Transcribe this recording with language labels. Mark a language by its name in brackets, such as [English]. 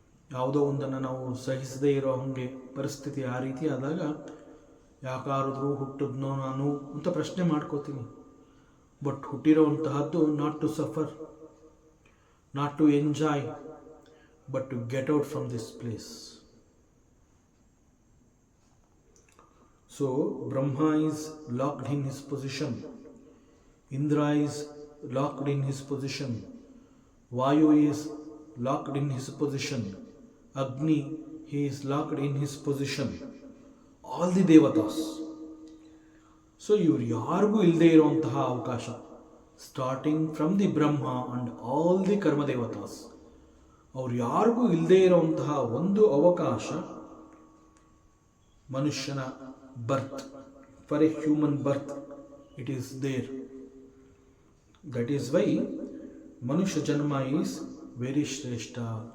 [Kannada] ಯಾವುದೋ ಒಂದನ್ನು ನಾವು ಸಹಿಸದೇ ಇರೋ ಹಾಗೆ ಪರಿಸ್ಥಿತಿ ಆ ರೀತಿ ಆದಾಗ ಯಾಕಾದ್ರೂ ಹುಟ್ಟಿದ್ನೋ ನಾನು ಅಂತ ಪ್ರಶ್ನೆ ಮಾಡ್ಕೋತೀನಿ. [English] but [Kannada] ಹುಟ್ಟಿರೋವಂತಹದ್ದು [English] Not to suffer, not to enjoy, but to get out from this place. So Brahma is locked in his position, Indra is locked in his position, Vayu is locked in his position, Agni, he is locked in his position, all the devatas. [Kannada] So ಇವರು ಯಾರಿಗೂ ಇಲ್ಲದೆ ಇರುವಂತಹ ಅವಕಾಶ, [English] starting from the Brahma and all the karma devatas, [Kannada] ಅವ್ರು ಯಾರಿಗೂ ಇಲ್ಲದೆ ಇರುವಂತಹ ಒಂದು ಅವಕಾಶ ಮನುಷ್ಯನ birth. [English] For a human birth it is there. That is why Manusha Janma is very Shrestha.